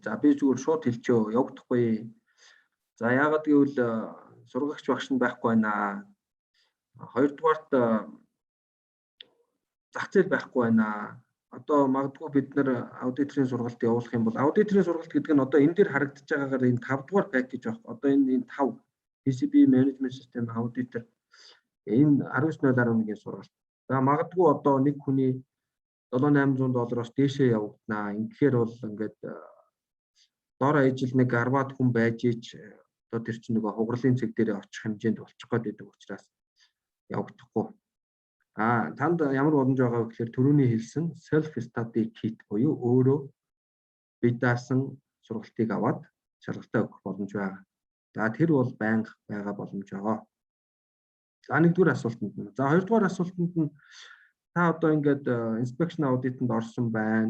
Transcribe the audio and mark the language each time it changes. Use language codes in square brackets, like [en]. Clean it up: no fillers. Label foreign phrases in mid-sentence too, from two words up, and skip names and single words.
[mn] За би зүгээр шууд хэлчихөө, явагдахгүй. За яагаад гэвэл сургагч багш нь байхгүй байна. Хоёрдугаарт зах зээл байхгүй байна. одоо магадгүй бид нар аудиторын сургалт явуулах юм бол аудиторын сургалт гэдэг нь одоо энэ дээр харагдаж байгаагаар энэ 5 дугаар пакэж баг. Одоо энэ 5 [en] PCB management system auditor [mn] энэ 19.11-ийн сургалт. За магадгүй одоо нэг хүний $700-800 дээшээ явагдана. Ингэхээр бол ингээд дор ажил нэг 10-аад хүн байж ич одоо тэр чинь нөгөө хугарлын цэг дээр очих хэмжээнд болчих гээд байдаг учраас явагдахгүй. Танд ямар боломж байгаа вэ гэхээр түрүүний хэлсэн [en] self study kit [mn] буюу өөрөө бие даасан сургалтыг аваад шалгалтаа өгөх боломж байгаа. За тэр бол байнга байгаа боломж байгаа. За нэгдүгээр асуултанд нь. За хоёрдугаар асуултанд нь та одоо ингээд [en] inspection audit- [mn] нд орсон байна.